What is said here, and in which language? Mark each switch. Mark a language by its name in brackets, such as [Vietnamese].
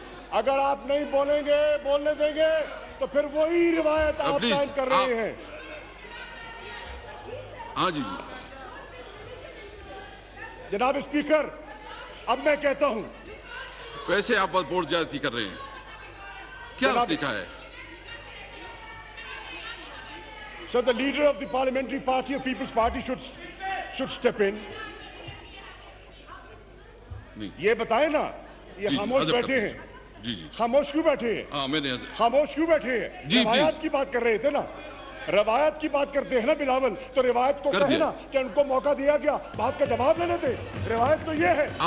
[Urdu] اگر آپ نہیں بولنے دیں گے تو پھر وہی روایت آپ قائم کر رہے ہیں. ہاں جی. جناب اسپیکر, اب میں کہتا ہوں, ویسے آپ بس بورڈ زیادتی کر رہے ہیں, کیا لکھا ہے؟ [English] So the leader of the parliamentary party of People's Party should step in. [Urdu] یہ بتائیں نا, یہ خاموش بیٹھے ہیں. جی خاموش کیوں بیٹھے ہیں؟ ہاں, میں نے خاموش کیوں بیٹھے ہیں؟ روایات کی بات کر رہے تھے نا. روایت کی بات کرتے ہیں نا بلاول, تو روایت کو کہے نا کہ ان کو موقع دیا گیا, بات کا جواب لینے دے. روایت تو یہ ہے.